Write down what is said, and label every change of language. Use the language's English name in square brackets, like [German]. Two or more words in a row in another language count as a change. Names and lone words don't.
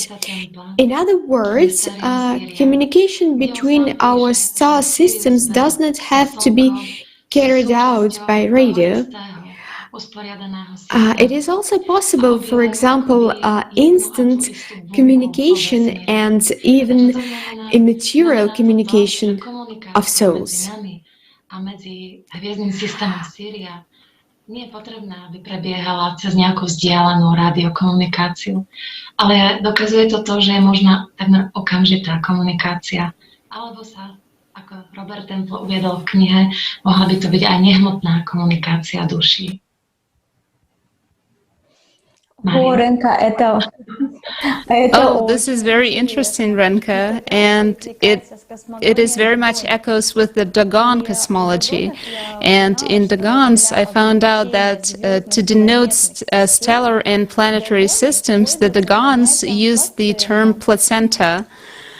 [English] In other words, communication between our star systems does not have to be carried out by radio. It is also possible, for example, instant communication and even immaterial communication of souls. [Slovak] Nie je potrebné, aby prebiehala cez nejakú vzdialenú radiokomunikáciu, ale dokazuje to to, že je možná takmer okamžitá komunikácia, alebo sa, ako Robert Temple uviedol v knihe, mohla by to byť aj nehmotná komunikácia duší. [English] Oh, this is very interesting, Renka, and it is very much echoes with the Dagon cosmology. And in Dagons, I found out that to denote stellar and planetary systems, the Dagons use the term placenta.